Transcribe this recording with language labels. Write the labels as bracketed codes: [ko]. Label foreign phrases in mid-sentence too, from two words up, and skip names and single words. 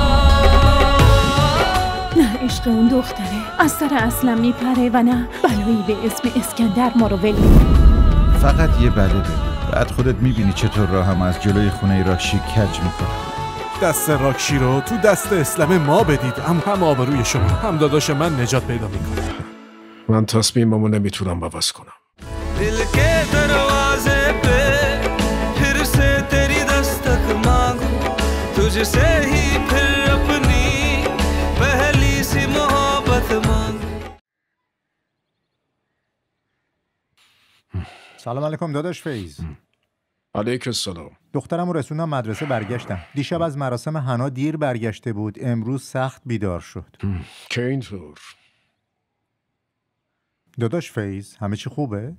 [fa] نه عشق اون دختره از سر اصلا میپره و نه بلایی به اسم اسکندر ما رو ول میکنه. فقط یه بله بگو، بعد خودت میبینی چطور راهم از جلوی خونه راکشی کج میکنم. دست راکشی رو تو دست اسلام ما بدید، هم آبروی شما هم داداش من نجات پیدا میکنه. من تصمیممو نمیتونم عوض کنم. [hi] दिल के दरवाजे पे फिर से तेरी दस्तक मांगू तुझसे ही फिर अपनी पहली सी मोहब्बत मांगू. [fa] سلام علیکم داداش فیض. علیک السلام. دخترم رو رسوندم مدرسه، برگشتم. دیشب از مراسم حنا دیر برگشته بود، امروز سخت بیدار شد. که اینطور؟ داداش فیض همه چی خوبه؟